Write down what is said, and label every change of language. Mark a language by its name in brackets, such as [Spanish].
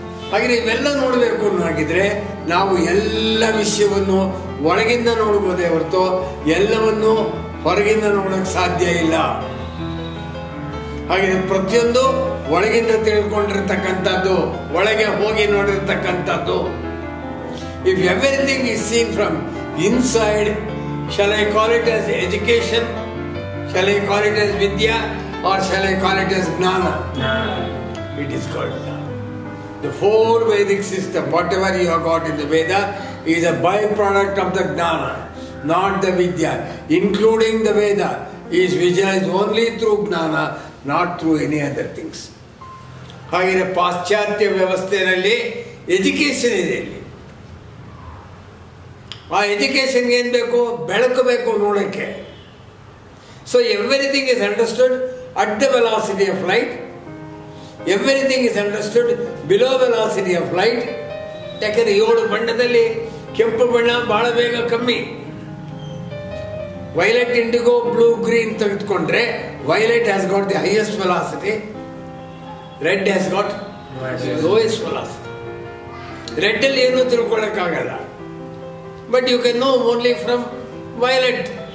[Kannada] ಹಾಗೆ ಇವೆಲ್ಲ ನೋಡಬೇಕು ಅನ್ನೋಗಿದ್ರೆ ನಾವು ಎಲ್ಲ ವಿಷಯವನ್ನು ಒಳಗಿಂದ ನೋಡಬಹುದೇ ಹೊರತು ಎಲ್ಲವನ್ನು ಹೊರಗಿಂದ ನೋಡಕ್ ಸಾಧ್ಯ ಇಲ್ಲ. ಹಾಗೆ ಪ್ರತಿಯೊಂದು ಒಳಗಿಂದ ತಿಳ್ಕೊಂಡಿರ್ತಕ್ಕಂಥದ್ದು, ಒಳಗೆ ಹೋಗಿ ನೋಡಿರ್ತಕ್ಕಂಥದ್ದು. [English] If everything is seen from inside, shall I call it as education? Shall I call it as vidya? Or shall I call it as gnana? It is called gnana. The four Vedic system, whatever you have got in the Veda, is a byproduct of the gnana, not the vidya. Including the Veda is visualized only through gnana, not through any other things. [Kannada] ಹಾಗೆ ಪಾಶ್ಚಾತ್ಯ ವ್ಯವಸ್ಥೆಯಲ್ಲಿ education ಇದೆ. ಇಲ್ಲಿ ಆ ಎಜುಕೇಶನ್ಗೆ ಏನು ಬೇಕು? ಬೆಳಕು ಬೇಕು ನೋಡೋಕ್ಕೆ. [English] So everything is understood at the velocity of light. Everything is understood below velocity of light. [Kannada] ಯಾಕಂದರೆ 7 ಬಣ್ಣದಲ್ಲಿ ಕೆಂಪು ಬಣ್ಣ ಬಹಳ ಬೇಗ ಕಮ್ಮಿ. [English] violet, indigo, blue, green [Kannada] ತೆಗೆದುಕೊಂಡ್ರೆ [English] Violet has got the highest velocity, red has got lowest velocity. Red [Kannada] ಅಲ್ಲಿ ಏನೂ ತಿಳ್ಕೊಳ್ಳೋಕ್ಕಾಗಲ್ಲ, [English] But you can know only from violet.